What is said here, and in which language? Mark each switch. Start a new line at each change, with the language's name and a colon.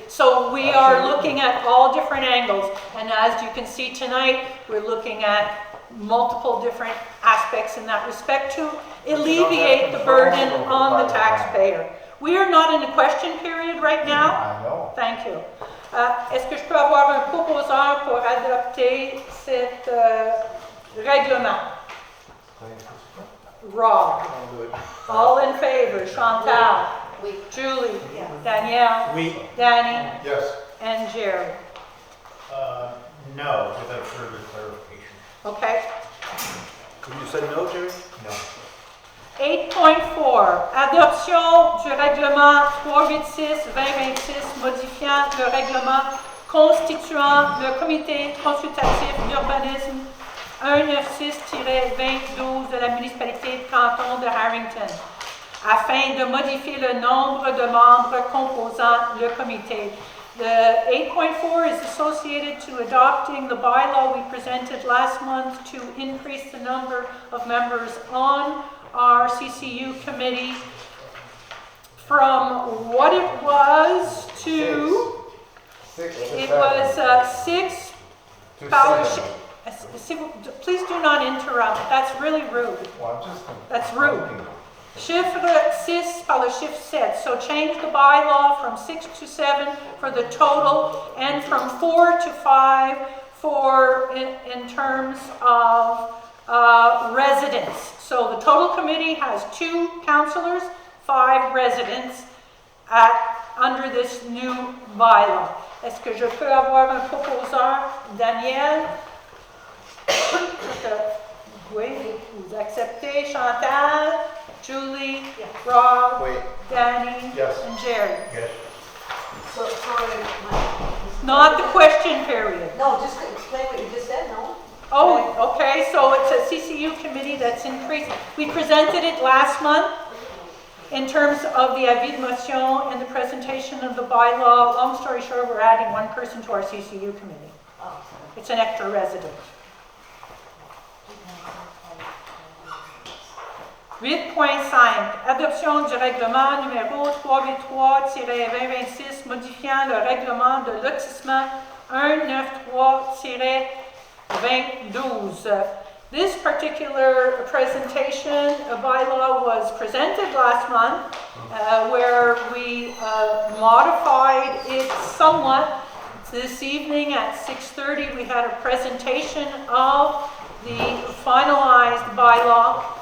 English: So we are looking at all different angles. And as you can see tonight, we're looking at multiple different aspects in that respect to alleviate the burden on the taxpayer. We are not in a question period right now. I know. Thank you.
French: Est-ce que je peux avoir un proposeur pour adopter cet règlement?
English: Rob. All in favor? Chantal?
French: Oui.
English: Julie? Danielle?
French: Oui.
English: Danny? Yes. And Jerry? No, without further clarification. Okay. You said no, Jerry? No.
French: 8.4, adoption du règlement 386-2026 modifiant le règlement constituant le comité consultatif d'urbanisme 196-2012 de la municipalité de Canton de Harrington, afin de modifier le nombre de membres composant le comité.
English: The 8.4 is associated to adopting the bylaw we presented last month to increase the number of members on our CCU committee from what it was to, Six to it was 6 To
French: par
English: seven. Please do not interrupt, that's really rude. Well, I'm just That's rude. complaining.
French: Chiffre 6 par le chiffre 7.
English: So change the bylaw from 6 to 7 for the total and from 4 to 5 for in terms of residents. So the total committee has 2 councillors, 5 residents under this new bylaw.
French: Est-ce que je peux avoir un proposeur? Daniel? Oui, vous acceptez. Chantal? Julie, Rob,
English: Wait. Danny, Yes. and Jerry. Yes. So, sorry, Not the question period. no, just explain what you just said, no? Oh, okay, so it's a CCU committee that's increased. We presented it last month in terms of the avis de motion and the presentation of the bylaw. Long story short, we're adding 1 person to our CCU committee. Oh, It's an extra resident. 8.5.
French: Adoption du règlement numéro 383-2026 modifiant le règlement de lotissement 193-2012.
English: This particular presentation, a bylaw, was presented last month where we modified it somewhat. This evening at 6:30 we had a presentation of the finalized bylaw.